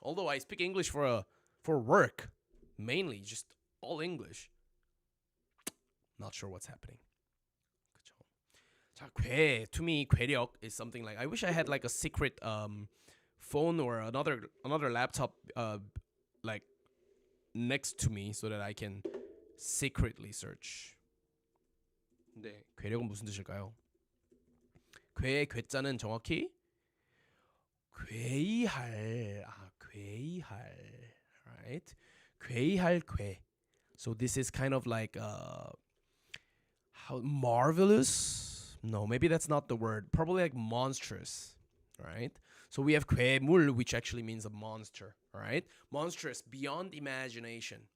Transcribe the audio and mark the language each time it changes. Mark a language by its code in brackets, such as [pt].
[en] Although I speak English for work, mainly just all English. Not sure what's happening. 자, 괴, to me, 괴력 is something like, I wish I had like a secret phone or another laptop like next to me so that I can secretly search. [ko] 근데 괴력은 무슨 뜻일까요? 괴자는 정확히 괴이할, 괴이할, right? 괴이할 괴. [en] So this is kind of like how marvelous. No, maybe that's not the word. Probably like monstrous, right? So we have 괴물, which actually means a monster, right? Monstrous, beyond imagination.